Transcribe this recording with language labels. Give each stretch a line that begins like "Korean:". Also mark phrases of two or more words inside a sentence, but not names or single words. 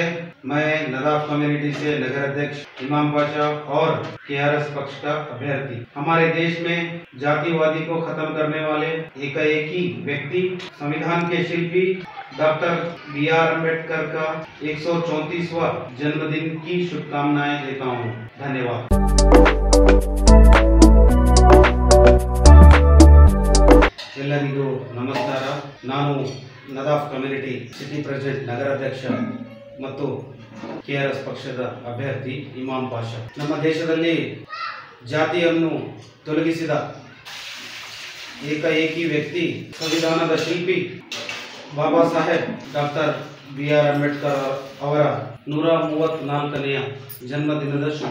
Hindi: मैं नदाफ कम्युनिटी से नगर अध्यक्ष इमाम पाशा और KRS पक्ष का अभ्यर्थी। हमारे देश में जातिवादी को खत्म करने वाले एकाएकी व्यक्ति, संविधान के शिल्पी डॉक्टर BR अम्बेडकर का 134वां जन्मदिन की शुभकामनाएं देता हूँ।
Kannada: धन्यवाद। ಎಲ್ಲರಿಗೂ ನಮಸ್ಕಾರ। ನಾನು ನದಾಫ್
English: community city president
Kannada: ನಗರ ಅಧ್ಯಕ್ಷ ಮತ್ತು KRS ಪಕ್ಷದ ಅಭ್ಯರ್ಥಿ ಇಮಾಮ್ ಪಾಷಾ। ನಮ್ಮ ದೇಶದಲ್ಲಿ ಜಾತಿಯನ್ನು ತೊಲಗಿಸಿದ ಏಕಾಏಕಿ ವ್ಯಕ್ತಿ, ಸಂವಿಧಾನದ ಶಿಲ್ಪಿ ಬಾಬಾ ಸಾಹೇಬ್ ಡಾಕ್ಟರ್ BR ಅಂಬೇಡ್ಕರ್ ಅವರ 134ನೇ ಜನ್ಮದಿನದ ಶುಭಾಶಯಗಳು।